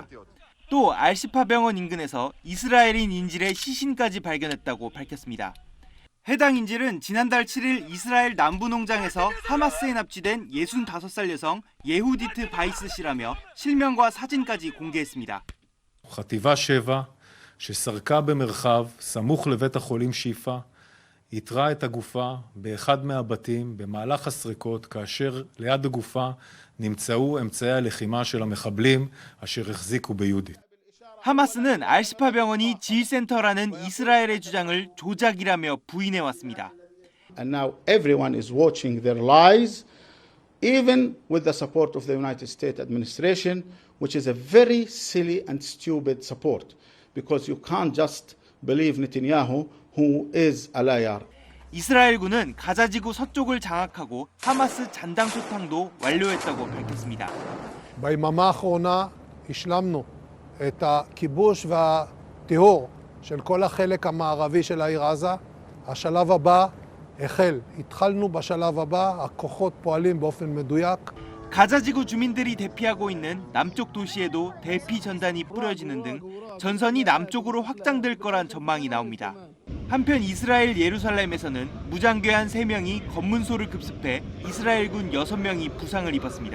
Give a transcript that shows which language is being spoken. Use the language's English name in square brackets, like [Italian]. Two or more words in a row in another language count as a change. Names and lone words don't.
[Korean] 또 알시파 병원 인근에서 이스라엘인 인질의 시신까지 발견했다고 밝혔습니다. 해당 인질은 지난달 7일 이스라엘 남부 농장에서 하마스에 납치된 65살 여성 예후디트 바이스 씨라며 실명과 사진까지 공개했습니다. [Hebrew] חטיבה 7 שסרקה במרחב סמוך לבית החולים שיפה, איתרה את הגופה באחד מהבתים במהלך הסריקות, כאשר ליד הגופה נמצאו אמצעי הלחימה של המחבלים אשר החזיקו ביהודית. [Korean] 하마스는 알시파 병원이 지휘센터라는 이스라엘의 주장을 조작이라며 부인해왔습니다. [English] And now everyone is watching their lies, even with the support of the United States administration, which is a very silly and stupid support, because you can't just believe Netanyahu, who is a liar. [Korean] 이스라엘군은 가자지구 서쪽을 장악하고 하마스 잔당 소탕도 완료했다고 밝혔습니다. [Hebrew] ביממה האחרונה השלמנו את הכיבוש והטיהור של כל החלק המערבי של העיר עזה. השלב הבא החל. התחלנו בשלב הבא, הכוחות פועלים באופן מדויק. [Korean] 가자지구 주민들이 대피하고 있는 남쪽 도시에도 대피 전단이 뿌려지는 등 전선이 남쪽으로 확장될 거란 전망이 나옵니다. 한편 이스라엘 예루살렘에서는 무장괴한 3명이 검문소를 급습해 이스라엘군 6명이 부상을 입었습니다.